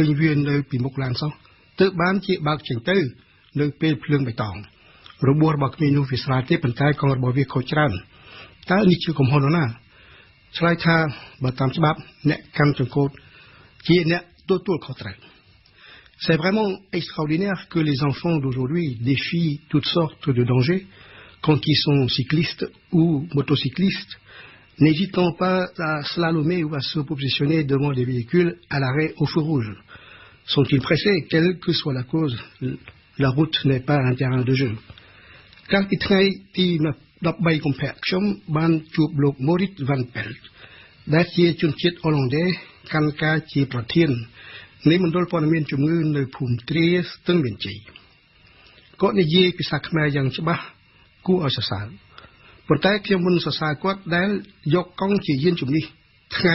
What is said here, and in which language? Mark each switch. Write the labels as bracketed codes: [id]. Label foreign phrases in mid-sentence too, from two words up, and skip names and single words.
[km] វានៅពីមុខឡានសោះទើបបានជាបើកចេញទៅនៅពេលភ្លើងបៃតងរបួស របស់ក្មេងនោះវាស្រាលទេប៉ុន្តែកង់របស់វាខូចច្រើនតើនេះជាកំហុសនរណាឆ្លើយថាបើតាមច្បាប់អ្នកកម្មចង្កូតជាអ្នកទទួលខុសត្រូវ [fr] C'est vraiment extraordinaire que les enfants d'aujourd'hui défient toutes sortes de dangers quand ils sont cyclistes ou motocyclistes, n'hésitant pas à slalomer ou à se positionner devant des véhicules à l'arrêt au feu rouge. Sont-ils pressés? Quelle que soit la cause, la route n'est pas un terrain de jeu. [km] កាលពីថ្ងៃទី13កុម្ភៈខ្ញុំបានជួបលោក Maurice van Pelt ដែលជាជនជាតិអ៊ុលឡង់ដេកាន់ការជាប្រធាននៃមណ្ឌលព័ត៌មានជំងឺនៅភូមិទ្រា ស្ទឹងមានជ័យគាត់និយាយភាសាខ្មែរយ៉ាងច្បាស់គួរឲ្យសរសើរប៉ុន្តែខ្ញុំមិនសរសើរគាត់ដែលយកកង់ជាយានជំនិះថ្ងៃ